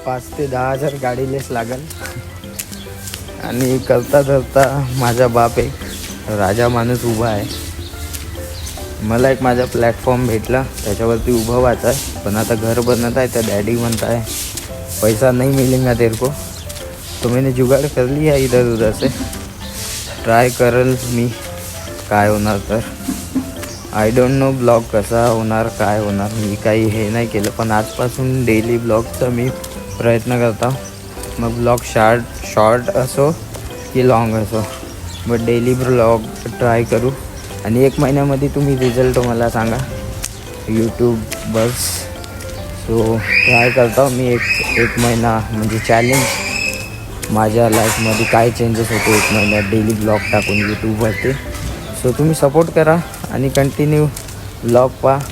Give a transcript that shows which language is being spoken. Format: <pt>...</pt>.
<mr>5 ते 10 हजार गाडीलेच लागल. आणि करता धरता माझा बाप एक राजा माणूस उभा आहे. मला एक माझा प्लॅटफॉर्म भेटला, त्याच्यावरती उभं व्हायचं आहे. पण आता घर बनत आहे, तर डॅडी म्हणता</mr> <hi>है पैसा नहीं मिलेगा तेरे को. तो मैंने जुगाड़ कर लिया इधर उधर से.</hi> <mr>ट्राय करल मी, काय होणार तर.</mr> <en>I don't know</en> <mr>ब्लॉग कसा होणार, काय होणार. मी काही हे नाही केलं, पण आजपासून डेली ब्लॉगचा मी प्रयत्न करता. मग ब्लॉग शॉर्ट असो की लॉंग असो, बट डेली ब्लॉग ट्राय करू. आणि 1 महिन्यामध्ये तुम्ही रिझल्ट मला सांगा यूट्यूब बस. सो ट्राय करता मी एक महिना, म्हणजे चॅलेंज माझ्या लाईफमध्ये काय चेंजेस होते 1 महिन्यात डेली ब्लॉग टाकून यूट्यूबवरती. सो तुम्ही सपोर्ट करा आणि कंटिन्यू ब्लॉग पहा.</mr>